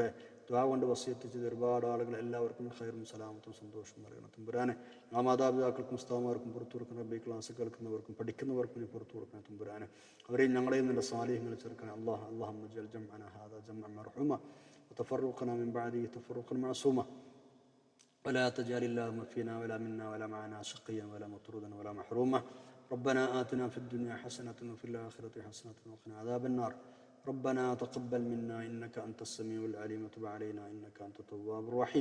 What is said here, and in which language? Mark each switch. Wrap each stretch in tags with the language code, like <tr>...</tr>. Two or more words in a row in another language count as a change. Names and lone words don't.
<ml>ദുആ കൊണ്ട് വസിയത്ത് ചെയ്ത് ഒരുപാട് ആളുകൾ, എല്ലാവർക്കും ഖൈറും സലാമത്തും സന്തോഷവും നൽകണം തമ്പുരാനെ. ആ മാതാപിതാക്കൾക്കും ഉസ്താദുമാർക്കും പുറത്തു കൊടുക്കണം റബ്ബേ. ക്ലാസ് കേൾക്കുന്നവർക്കും പഠിക്കുന്നവർക്കും നീ പുറത്തു കൊടുക്കണം തമ്പുരാനെ. അവരെയും ഞങ്ങളെയും നിൻ്റെ സാലിഹ്യങ്ങളിൽ ചേർക്കണം അല്ലാഹ്.</ml> <ar>اللهم اجعل جمعنا هذا جمعا مرحوما وتفرقنا من بعده تفرقا معصوما ولا تجعل اللهم فينا ولا منا ولا معنا شقيا ولا مطرودا ولا محروما. ربنا آتنا في الدنيا حسنة وفي الآخرة حسنة وقنا عذاب النار. ربنا تقبل منا إنك أنت السميع العليم وتب علينا إنك أنت التواب الرحيم.</ar>